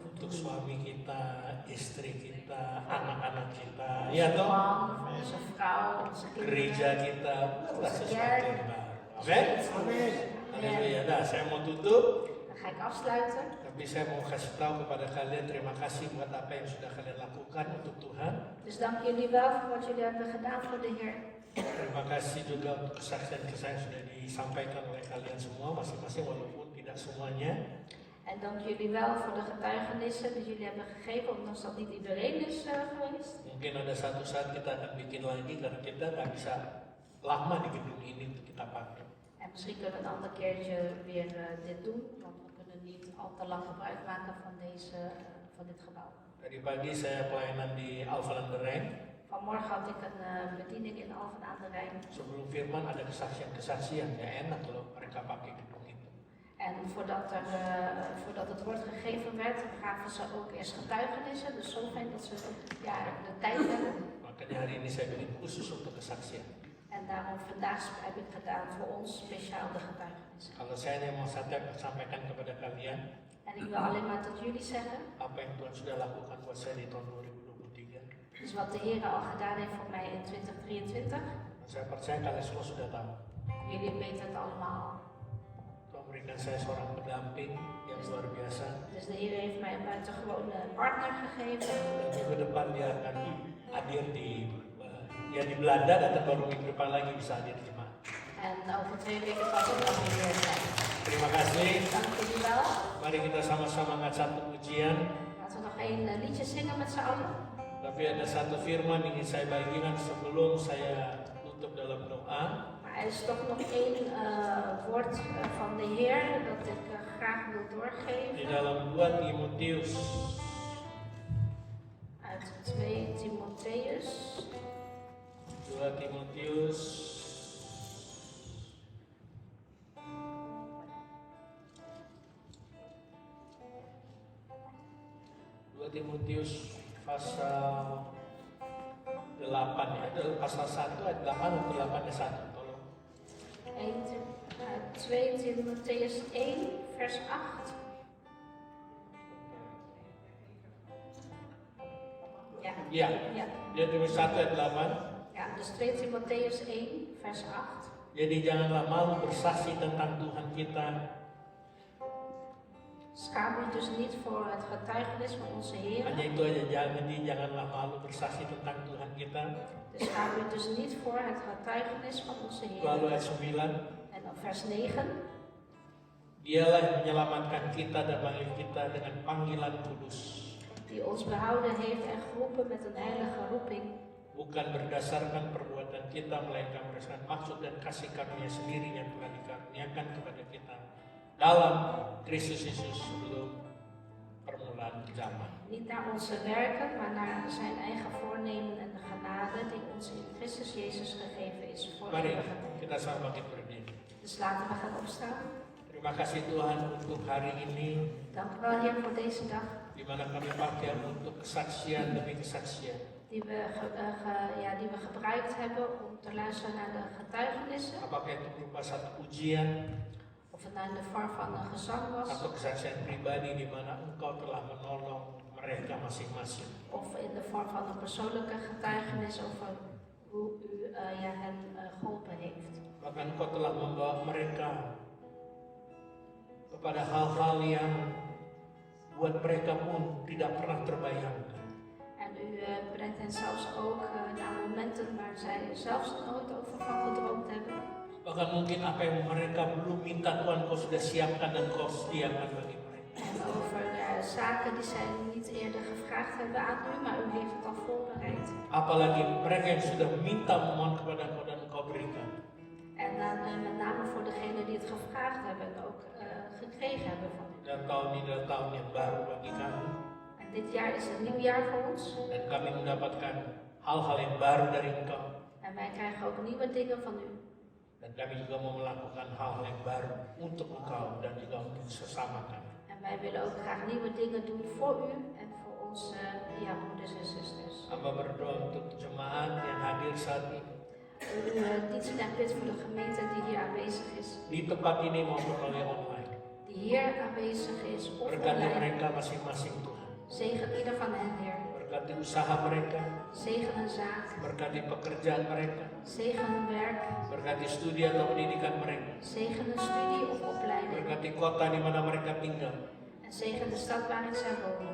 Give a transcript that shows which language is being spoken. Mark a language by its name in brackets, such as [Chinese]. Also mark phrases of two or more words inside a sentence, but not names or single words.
[Indonesian] untuk [Dutch] doen. [Indonesian] suami kita, istri kita, anak-anak kita, ya toh, [Dutch] Man, onze vrouw, onze [Indonesian] gereja [Dutch] kinderen. [Indonesian] kita, buatlah sesuatu yang baru. Amin. Haleluya. Nah, saya mau tutup, [Dutch] Dan ga ik afsluiten. [Indonesian] tapi saya mau kasih tahu kepada kalian terima kasih buat apa yang sudah kalian lakukan untuk Tuhan. [Dutch] Dus dank jullie wel voor wat jullie hebben gedaan voor de Heer. [Indonesian] Terima kasih juga untuk kesaksian-kesaksian yang sudah disampaikan oleh kalian semua masing-masing walaupun tidak semuanya. [Dutch] En dank jullie wel voor de getuigenissen die jullie hebben gegeven, ondanks dat niet iedereen is geweest. [Indonesian] Mungkin ada satu saat kita akan bikin lagi karena kita nggak bisa lama di gedung ini untuk kita pakai. [Dutch] En misschien kunnen we een ander keertje weer dit doen, want we kunnen niet al te lang gebruik maken van dit gebouw. [Indonesian] Tadi pagi saya pelayanan di Alphen aan de Rijn. [Dutch] Vanmorgen had ik een bediening in Alphen aan de Rijn. [Indonesian] Sebelum firman ada kesaksian-kesaksian, ya enak kalau mereka pakai gedung itu. [Dutch] En voordat het woord gegeven werd, gaven ze ook eerst getuigenissen. Dus zo fijn dat ze de tijd hebben. [Indonesian] Makanya hari ini saya bikin khusus untuk kesaksian. [Dutch] En daarom vandaag heb ik gedaan voor ons speciaal de getuigenissen. [Indonesian] Kalau saya hanya mau sampaikan kepada kalian [Dutch] En ik wil alleen maar tot jullie zeggen, [Indonesian] apa yang Tuhan sudah lakukan buat saya di tahun 2023. [Dutch] dus wat de Heer al gedaan heeft voor mij in 2023. [Indonesian] Saya percaya kalian semua sudah tahu. [Dutch] Jullie weten het allemaal. [Indonesian] Tuhan memberikan saya seorang pendamping yang luar biasa. [Dutch] Dus de Heer heeft mij een buitengewone partner gegeven. [Indonesian] Dan minggu depan dia akan hadir di Belanda, dan baru minggu depan lagi bisa hadir di jemaat. [Dutch] En over 2 weken pas ik dan weer zijn. [Indonesian] Terima kasih. [Dutch] Dank jullie wel. [Indonesian] Mari kita sama-sama angkat satu pujian. [Dutch] Laten we nog één liedje zingen met z'n allen. [Indonesian] Tapi ada satu firman ingin saya bagikan sebelum saya tutup dalam doa. [Dutch] Maar er is toch nog één woord van de Heer dat ik graag wil [Indonesian] Di [Dutch] doorgeven. [Indonesian] dalam 2 Timotius [Dutch] Uit 2 Timotheus. [Indonesian] 2 Timotius pasal 8 ya, pasal 1 ayat 8 atau 8 ayat 1, tolong. [Dutch] 2 Timotheus 1 vers 8. Ja. [Indonesian] Iya, [Dutch] Ja. [Indonesian] dia tulis 1 ayat 8. [Dutch] Ja, dus 2 Timotheus 1 vers 8. [Indonesian] Jadi janganlah malu bersaksi tentang Tuhan kita, [Dutch] Schaam u dus niet voor het getuigenis van onze Heer. [Indonesian] Hanya itu aja, janganlah malu bersaksi tentang Tuhan kita. [Dutch] Dus schaam u dus niet voor het getuigenis van onze [Indonesian] Lalu [Dutch] Heer. [Indonesian] ayat 9, [Dutch] En dan vers 9. [Indonesian] Dialah yang menyelamatkan kita dan memanggil kita dengan panggilan kudus. [Dutch] Die ons behouden heeft en geroepen met een heilige roeping. [Indonesian] Bukan berdasarkan perbuatan kita, melainkan berdasarkan maksud dan kasih karunia sendiri yang telah dikaruniakan kepada kita dalam Kristus Yesus sebelum permulaan zaman. [Dutch] Niet naar onze werken, maar naar zijn eigen voornemen en de genade die ons in Christus Jezus gegeven is voor [Indonesian] Mari [Dutch] eeuwige tijd. [Indonesian] kita sama bangkit berdiri. [Dutch] Dus laten we gaan opstaan. [Indonesian] Terima kasih Tuhan untuk hari ini, [Dutch] Dank u wel, Heer, voor deze dag. [Indonesian] di mana kami pakai untuk kesaksian demi kesaksian. [Dutch] Die we gebruikt hebben om te luisteren naar de getuigenissen. [Indonesian] Apakah itu berupa satu ujian [Dutch] Of het nou in de vorm van een gezang was. [Indonesian] atau kesaksian pribadi di mana Engkau telah menolong mereka masing-masing. [Dutch] Of in de vorm van een persoonlijke getuigenis over hoe u hen geholpen heeft. [Indonesian] Bahkan Engkau telah membawa mereka kepada hal-hal yang buat mereka pun tidak pernah terbayangkan. [Dutch] En u brengt hen zelfs ook naar momenten waar zij zelfs nooit over van gedroomd hebben. [Indonesian] Bahkan mungkin apa yang mereka belum minta Tuhan Kau sudah siapkan dan Kau sediakan bagi mereka. [Dutch] En over zaken die zij niet eerder gevraagd hebben aan u, maar u heeft het al voorbereid. [Indonesian] Apalagi mereka yang sudah minta memohon kepada Kau dan Kau berikan. [Dutch] En dan met name voor degenen die het gevraagd hebben en ook gekregen hebben van u. [Indonesian] Dan tahun ini adalah tahun yang baru bagi kami. [Dutch] En dit jaar is een nieuw jaar voor ons. [Indonesian] Dan kami mendapatkan hal-hal yang baru dari Engkau. [Dutch] En wij krijgen ook nieuwe dingen van u. [Indonesian] Dan kami juga mau melakukan hal-hal yang baru untuk Engkau dan juga untuk sesama kami. [Dutch] En wij willen ook graag nieuwe dingen doen voor u en voor onze broeders en zusters. [Indonesian] Hamba berdoa untuk jemaat yang hadir saat ini. [Dutch] U dienst en bid voor de gemeente die hier aanwezig is. [Indonesian] Di tempat ini maupun melalui online. [Dutch] Die hier aanwezig is of [Indonesian] Berkati [Dutch] online. [Indonesian] mereka masing-masing Tuhan. [Dutch] Zegen ieder van hen, Heer. [Indonesian] Berkati usaha mereka. [Dutch] Zegen hun zaak. [Indonesian] Berkati pekerjaan mereka. [Dutch] Zegen hun werk. [Indonesian] Berkati studi atau pendidikan mereka. [Dutch] Zegen hun studie of opleiding. [Indonesian] Berkati kota di mana mereka tinggal. [Dutch] En zegen de stad waarin zij wonen.